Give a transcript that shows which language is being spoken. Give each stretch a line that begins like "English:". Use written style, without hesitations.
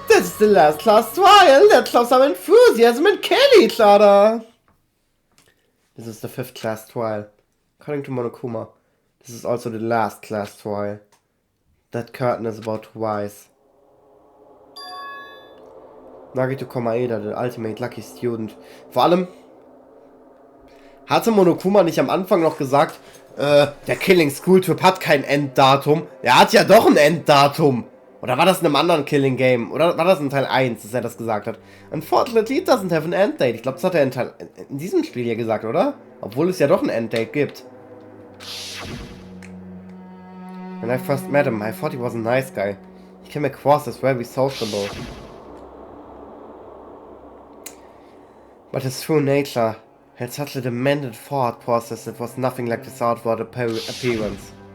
English: This is the last class trial. Let's show some enthusiasm and kill each other. This is the 5th class trial. According to Monokuma, this is also the last class trial. That curtain is about to rise. Nagito Komaeda, the ultimate lucky student.
German: Vor allem hatte Monokuma nicht am Anfang noch gesagt, der Killing School Typ hat kein Enddatum. Er hat ja doch ein Enddatum. Oder war das in einem anderen Killing Game? Oder war das in Teil 1, dass er das gesagt hat?
English: Unfortunately, it doesn't have an end date.
German: Ich glaube, das hat er in diesem Spiel hier gesagt, oder? Obwohl es ja doch ein Enddate gibt.
English: When I first met him, I thought he was a nice guy. He came across as very sociable. But his true nature had such a demanded thought process that was nothing like his outward appearance.